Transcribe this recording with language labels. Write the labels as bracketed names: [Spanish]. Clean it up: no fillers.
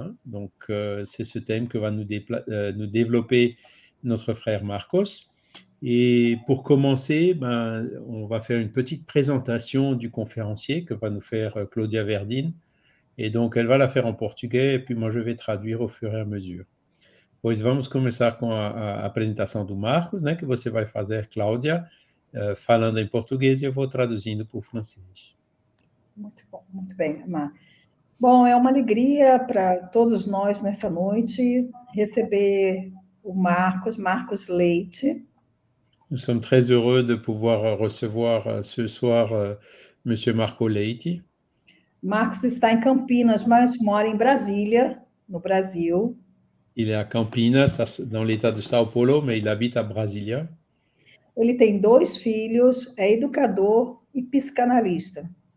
[French] Donc, c'est ce thème que va nous développer notre frère Marcos. Et pour commencer, on va faire une petite présentation du conférencier que va nous faire Claudia Verdine. Et donc, elle va la faire en portugais, et puis moi, je vais traduire au fur et à mesure. [Portuguese] Pois vamos começar com a apresentação do Marcos, que você vai fazer, Cláudia, falando em português e eu vou traduzindo para o francês. Muito bom, muito bem, Mar. Bom, é uma alegria para todos nós nessa noite receber o Marcos Leite. [French] Nous sommes très heureux de pouvoir recevoir ce soir Monsieur Marco Leite. [Portuguese] Marcos está em Campinas, mas mora em Brasília, no Brasil. [French] Il est à Campinas, dans l'état de São Paulo, mais il habite à Brasilia. [Portuguese] Ele tem 2 filhos, é educador e psicanalista.